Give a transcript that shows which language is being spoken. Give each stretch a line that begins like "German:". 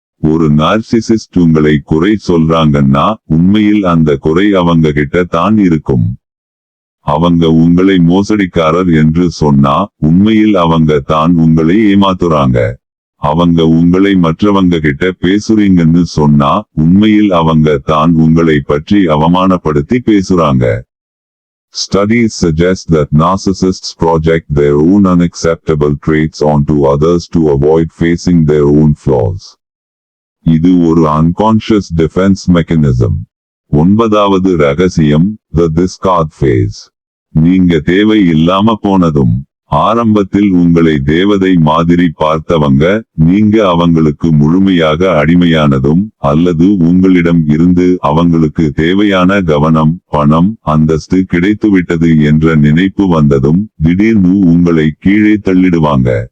Tamil: ஒரு நார்சிசிஸ்ட் உங்களை குறை சொல்றாங்கன்னா உண்மையில் அந்த குறை அவங்க கிட்ட தான் இருக்கும். அவங்க உங்களை மோசடிக்காரர் என்று சொன்னா உண்மையில் அவங்க தான் உங்களை ஏமாத்துறாங்க. அவங்க உங்களை மற்றவங்க கிட்ட பேசுறீங்கன்னு சொன்னா உண்மையில் அவங்க தான் உங்களை பற்றி அவமானப்படுத்தி பேசுறாங்க.
English: Studies suggest that narcissists project their own unacceptable traits onto others to avoid facing their own flaws.
Tamil: இது ஒரு
English: unconscious defense mechanism.
Tamil: ஒன்பதாவது ரகசியம்,
English: the discard phase.
Tamil: நீங்க தேவை இல்லாம போனதும். ஆரம்பத்தில் உங்களை தேவதை மாதிரி பார்த்தவங்க, நீங்க அவங்களுக்கு முழுமையாக அடிமையானதும் அல்லது உங்களிடம் இருந்து அவங்களுக்கு தேவையான கவனம், பணம், அந்தஸ்து கிடைத்துவிட்டது என்ற நினைப்பு வந்ததும் திடீர்னு உங்களை கீழே தள்ளிடுவாங்க.